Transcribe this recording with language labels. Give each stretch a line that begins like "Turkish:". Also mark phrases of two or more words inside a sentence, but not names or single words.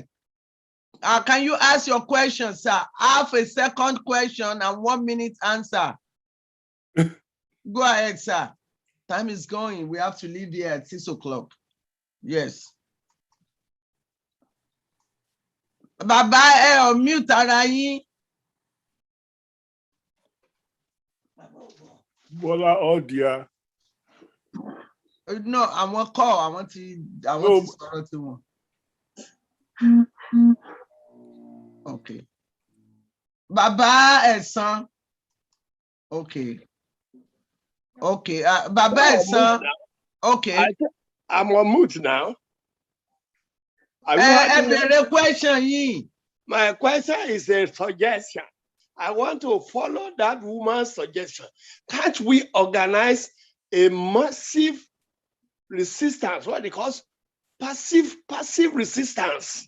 English: Can you ask your question, sir? Half a second question and 1 minute answer. Go ahead, sir. Time is going. We have to leave here at 6 o'clock.
Yoruba: Yes. Baba, mute ara yín. Bola Odia.
English: No, àwọn call. I want to
Yoruba: sọ̀rọ̀ tí wọn.
English: Okay. Baba Ẹ̀san. Okay. Okay. Baba Ẹ̀san. Okay. I'm on mute now. Question. My question is a suggestion. I want to follow that woman's suggestion. Can't we organize a massive resistance, what they call passive resistance?